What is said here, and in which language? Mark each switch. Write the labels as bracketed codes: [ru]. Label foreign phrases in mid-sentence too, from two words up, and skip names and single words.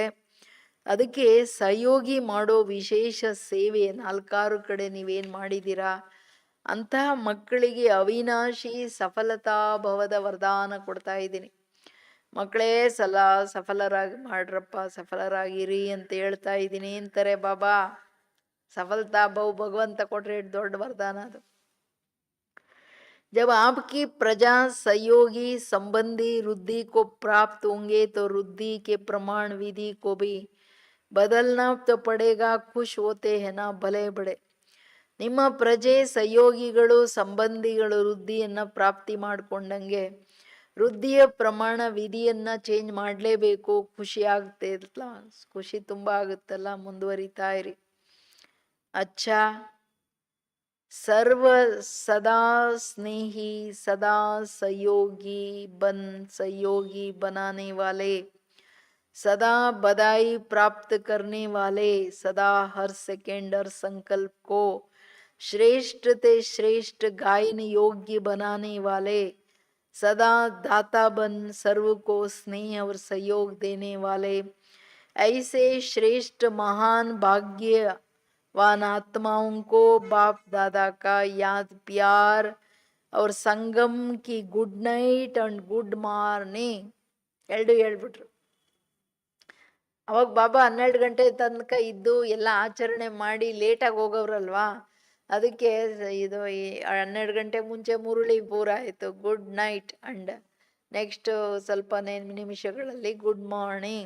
[kn] ಅದಕ್ಕೆ ಸಹಯೋಗಿ ಮಾಡೋ ವಿಶೇಷ ಸೇವೆ 4 ಕಡೆ ನೀವೇನು ಮಾಡಿದ್ದೀರಾ ಅಂತಹ ಮಕ್ಕಳಿಗೆ ಅವಿನಾಶಿ ಸಫಲತಾ ಭವದ ವರದಾನ ಕೊಡ್ತಾ ಇದ್ದೀನಿ. ಮಕ್ಕಳೇ ಸಫಲರಾಗಿ ಮಾಡ್ರಪ್ಪ, ಸಫಲರಾಗಿರಿ ಅಂತ ಹೇಳ್ತಾ ಇದ್ದೀನಿ ಅಂತಾರೆ ಬಾಬಾ. सफलता बहु भगवंत कोट्रे दौड़ वरदान. [hi] जब आपकी प्रजा सहयोगी संबंधी रुद्धि को प्राप्त होंगे तो रुद्धि के प्रमाण विधि को भी बदलना तो पड़ेगा. खुश होते हैं ना भले बड़े. [kn] ನಿಮ್ಮ ಪ್ರಜೆ ಸಹಯೋಗಿಗಳು ಸಂಬಂಧಿಗಳು ವೃದ್ಧಿಯನ್ನ ಪ್ರಾಪ್ತಿ ಮಾಡ್ಕೊಂಡಂಗೆ ವೃದ್ಧಿಯ ಪ್ರಮಾಣ ವಿಧಿಯನ್ನ ಚೇಂಜ್ ಮಾಡಲೇಬೇಕು. ಖುಷಿ ಆಗ್ತಲ್ಲ, ಖುಷಿ ತುಂಬಾ ಆಗುತ್ತಲ್ಲ, ಮುಂದುವರಿತಾ ಇರಿ. [hi] अच्छा, सर्व सदा स्नेही सदा सहयोगी बनाने वाले, सदा बधाई प्राप्त करने वाले, सदा हर सेकेंड हर संकल्प को श्रेष्ठ ते श्रेष्ठ गायन योग्य बनाने वाले, सदा दाता बन सर्व को स्नेह और सहयोग देने वाले ऐसे श्रेष्ठ महान भाग्यवान आत्माओं को बाप दादा का याद प्यार और संगम की [en] good night and good morning [kn] ಎರಡು ಹೇಳ್ಬಿಟ್ರು. ಅವಾಗ ಬಾಬಾ 12 ಗಂಟೆ ತನಕ ಇದ್ದು ಎಲ್ಲ ಆಚರಣೆ ಮಾಡಿ ಲೇಟಾಗಿ ಹೋಗೋರಲ್ವಾ, ಅದಕ್ಕೆ ಇದು 12 ಗಂಟೆ ಮುಂಚೆ ಮುರುಳಿ ಪೂರ ಆಯಿತು. [en] good night and next [kn] ಸ್ವಲ್ಪ ನಿಮಿಷಗಳಲ್ಲಿ [en] good morning.